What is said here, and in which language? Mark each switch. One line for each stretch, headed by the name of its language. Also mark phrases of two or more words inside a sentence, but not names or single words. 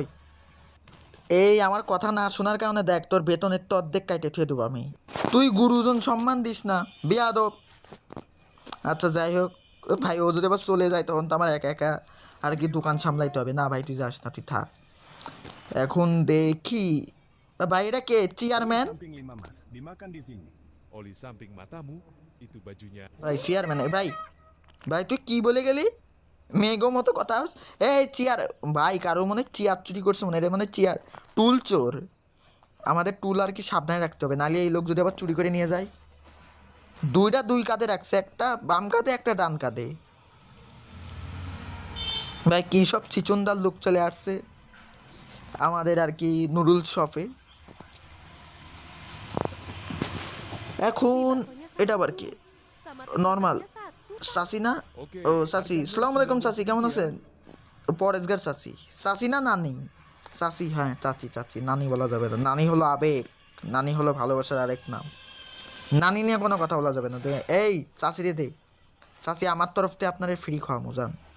Bangla: এই আমার কথা না শোনার কারণে দেখ, তোর বেতনের তো অর্ধেক কাইটে থুয়ে দেবো আমি। তুই গুরুজন সম্মান দিস না, বেয়াদব। আচ্ছা যাই হোক, ও ভাই ও যদি আবার চলে যায় তখন তো আমার একা একা আর কি দোকান সামলাইতে হবে। না ভাই তুই যাস না, তুই থাক। এখন দেখি ভাই, এটা কে চেয়ারম্যান?
Indonesian: Samping 5 mas, dimakan di sini. Oli samping matamu, itu bajunya.
Bangla: ভাই চেয়ারম্যান, ভাই ভাই তুই কি বলে গেলি? মেঘো মতো কথা হোস। এই চেয়ার ভাই, কারো মনে চেয়ার চুরি করছে মনে, এটা মানে চেয়ার টুল চোর। আমাদের টুল আর কি সাবধানে রাখতে হবে, নাহলে এই লোক যদি আবার চুরি করে নিয়ে যায়। দুইটা দুই কাঁধে রাখছে, একটা বাম কাঁধে একটা ডান কাঁধে। ভাই কী সব চিচুন্দার লোক চলে আসছে আমাদের আর কি নুডলস শপে। এখন এটা আবার কি
Indonesian: Sama
Bangla: নর্মাল
Indonesian: tekotnya satu, Pak.
Bangla: সাসি না?
Indonesian: Oke,
Bangla: ও সাসি,
Indonesian: harganya
Bangla: সালাম আলাইকুম সাসি, কেমন
Indonesian: 19.000
Bangla: আছেন? পরেশগার সাসি, সাসি না নানি? সাসি, হ্যাঁ চাচি চাচি, নানি বলা যাবে না, নানি হলো আবেগ, নানি হলো ভালোবাসার আরেক নাম। নানি নিয়ে কোনো কথা বলা যাবে না। এই চাচি রে দে, চাচি আমার তরফ থেকে আপনার ফ্রি খাওয়ামো যান।